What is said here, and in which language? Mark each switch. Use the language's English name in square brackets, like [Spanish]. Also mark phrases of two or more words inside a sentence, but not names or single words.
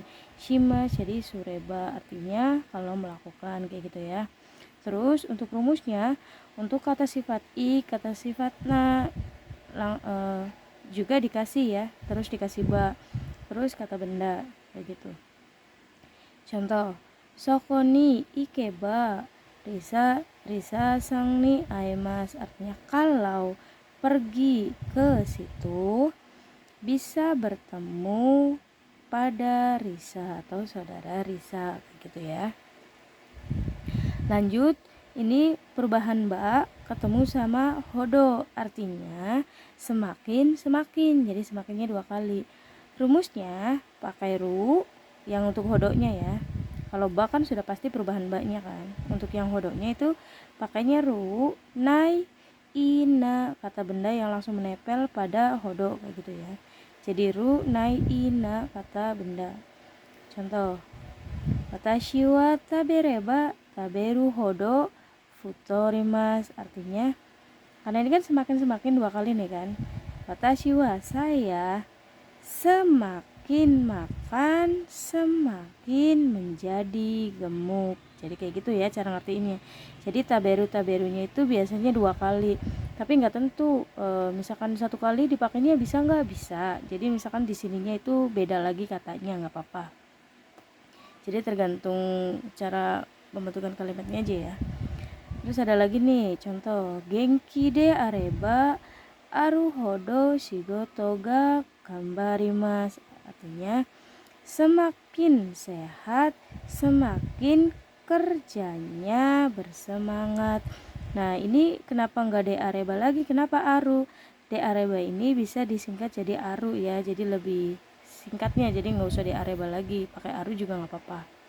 [Indonesian] Shimas jadi sureba, artinya kalau melakukan, kayak gitu ya. Terus untuk rumusnya, untuk kata sifat i, kata sifat na juga dikasih ya, terus dikasih ba, terus kata benda, kayak gitu. [Japanese] Contoh, そこに行けばリサさんに会います, [Indonesian] artinya kalau pergi ke situ bisa bertemu pada Risa atau saudara Risa, gitu ya. Lanjut, ini perubahan ba ketemu sama hodo, artinya semakin, jadi semakinnya 2 kali. Rumusnya pakai ru yang untuk hodonya ya. Kalau ba kan sudah pasti perubahan ba-nya kan. Untuk yang hodonya itu pakainya ru, nai, ina, kata benda yang langsung menempel pada hodo, kayak gitu ya. Jadi ru, nai, ina, kata benda. Contoh, [Japanese] 私は食べれば食べるほど太ります, [Indonesian] artinya karena ini kan semakin 2 kali nih kan. [Japanese] 私は, [Indonesian] saya semakin makan semakin menjadi gemuk. Jadi kayak gitu ya cara ngertiinnya. Jadi taberunya itu biasanya 2 kali, tapi nggak tentu. Misalkan 1 kali dipakainya bisa nggak? Bisa. Jadi misalkan di sininya itu beda lagi katanya, nggak apa-apa. Jadi tergantung cara pembentukan kalimatnya aja ya. Terus ada lagi nih contoh, [Japanese] 元気であればあるほど仕事が頑張ります, [Indonesian] artinya semakin sehat semakin kerjanya bersemangat. Nah ini kenapa nggak [Japanese] であれば [Indonesian] lagi, kenapa aru? [Japanese] であれば [Indonesian] ini bisa disingkat jadi aru ya, jadi lebih singkatnya, jadi nggak usah [Japanese] であれば [Indonesian] lagi, pakai aru juga nggak apa-apa.